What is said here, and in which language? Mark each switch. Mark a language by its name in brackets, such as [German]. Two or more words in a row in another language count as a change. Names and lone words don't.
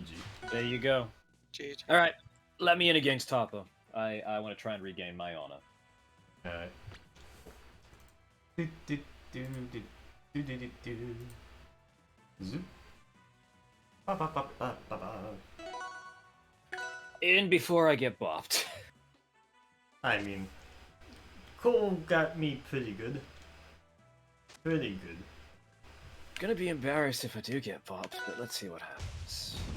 [English] There you go. Jeez. All right, let me in against Toppo. I want to try and regain my honor. Alright. Zoop. Ba, ba, ba, ba, ba, ba. In before I get bopped. I mean, Cole got me pretty good. Pretty good. Gonna be embarrassed if I do get bopped, but let's see what happens.